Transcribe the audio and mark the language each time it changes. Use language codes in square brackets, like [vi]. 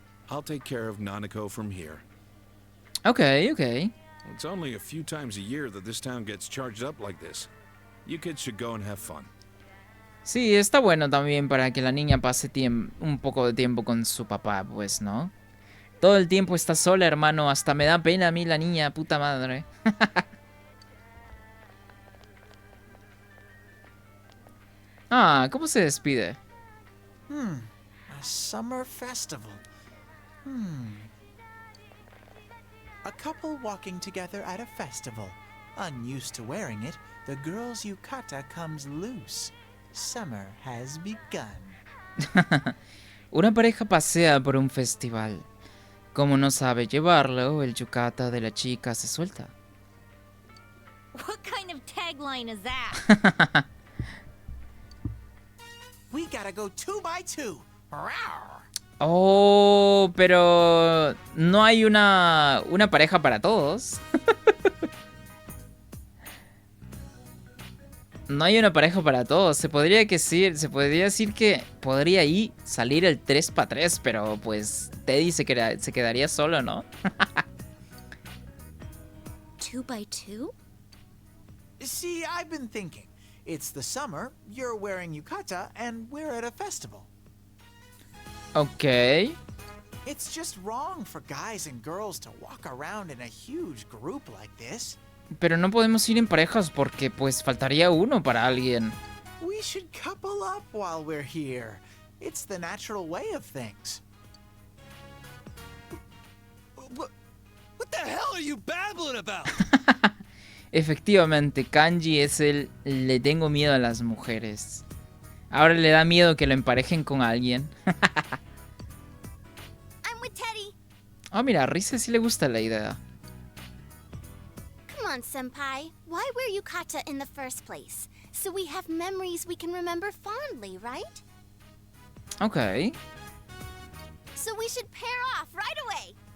[en] I'll take care of Nanako from here. Ok, ok. It's only a few times a year that this town gets charged up like this. You kids should go and have fun. [es] Sí, está bueno también para que la niña pase un poco de tiempo con su papá, pues, ¿no? Todo el tiempo está sola, hermano. Hasta me da pena a mí la niña, puta madre. Ah, ¿cómo se despide? [en] A summer festival. A couple walking together at a festival. Unused to wearing it, the girl's yukata comes loose. Summer has begun. [es] Una pareja pasea por un festival. Como no sabe llevarlo, el yukata de la chica se suelta. [en] What kind of tagline is that? We gotta go 2 by 2. Rawr. [es] Oh, pero no hay una pareja para todos. No hay una pareja para todos. Se podría decir que podría ahí salir el 3x3, pero pues Teddy se quedaría solo, ¿no? [en] 2 by 2? See, I've been thinking. It's the summer, you're wearing yukata, and we're at a festival. Ok. It's just wrong for guys and girls to walk around in a huge group like this. [es] Pero no podemos ir en parejas porque pues faltaría uno para alguien. [en] We should couple up while we're here. It's the natural way of things. What the hell are you babbling about? [es] Efectivamente, Kanji es el le tengo miedo a las mujeres. Ahora le da miedo que lo emparejen con alguien. Ah, mira, a Rise sí le gusta la idea. [en] Come on, Senpai. Why wear yukata in the first place? So we have memories we can remember fondly, right? Ok. So we should pair off right away.